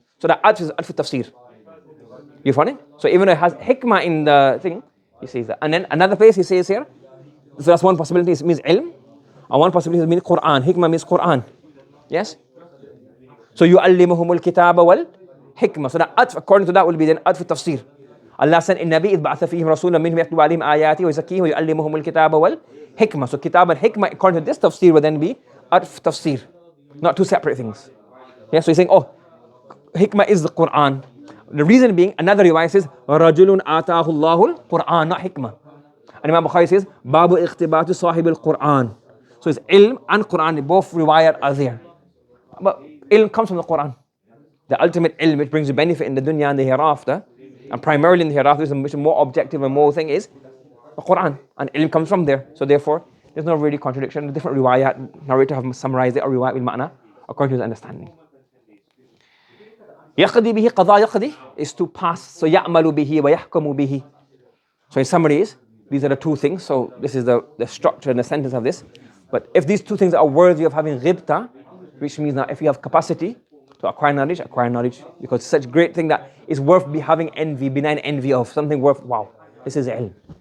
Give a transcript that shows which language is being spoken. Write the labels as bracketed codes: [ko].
[en] So that adf is adf tafsir. You find it? So even though it has hikmah in the thing, he says that. And then another place he says here, so that's one possibility, it means ilm. And one possibility means Quran. Hikmah means Quran. Yes? So yu'allimuhumul kitaba wal hikmah. So that adf, according to that, will be then adf tafsir. Allah sent in Nabi, [ar] إِذْ بَعَثَ فِيهِمْ رَسُولًا مِنْهُمْ يَتْلُو عَلَيْهِمْ آيَاتِهِ وَيُزَكِّيهِمْ وَيُعَلِّمُهُمُ الْكِتَابَ وَالْحِكْمَةَ. [en] So kitab and hikmah, according to this tafsir, will then be adf tafsir. Not two separate things. Yeah, so he's saying, oh, hikmah is the Quran. The reason being, another riwayah says, [ar] رَجُلٌ آتَاهُ اللَّهُ الْقُرْآنَ, [en] not hikmah. And Imam Bukhari says, [ar] بَابُ إِخْتِبَاتِ صَاحِبِ الْقُرْآنِ. [en] So it's ilm and Quran, both riwayat are there. But ilm comes from the Quran. The ultimate ilm, which brings you benefit in the dunya and the hereafter, and primarily in the hereafter, is a much more objective and more thing is the Quran. And ilm comes from there. So therefore, there's no really contradiction. The different riwayat, narrator have summarized it, or riwayat bil-ma'na, according to his understanding. [ar] يقضي به قضاء يقضي [en] is to pass. So [ar] يعمل به ويحكم به. [en] So in summary is, these are the two things. So this is the structure and the sentence of this. But if these two things are worthy of having غبطة, which means that if you have capacity to acquire knowledge, because it's such a great thing that is worth having envy, benign envy of, something worth, wow, this is ilm.